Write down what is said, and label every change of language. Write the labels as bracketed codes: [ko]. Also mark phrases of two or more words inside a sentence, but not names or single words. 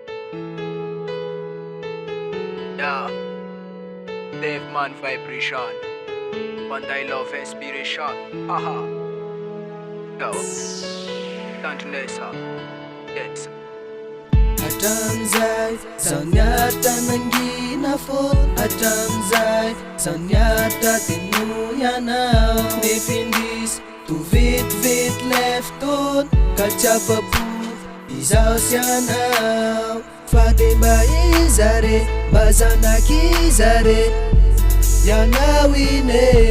[en] Yeah, Dave Man vibration. One I love inspiration. Haha. Go. Tantunesa. Yes. [mg] Hatramizay zaho niaritra nangina fô hatramizay zaho niaritra teno ianao nefindrisy tovetivety lay fotoana ka tsy afa-po izaho sy anao fa de mba iza re mba zanakiza re ianao ine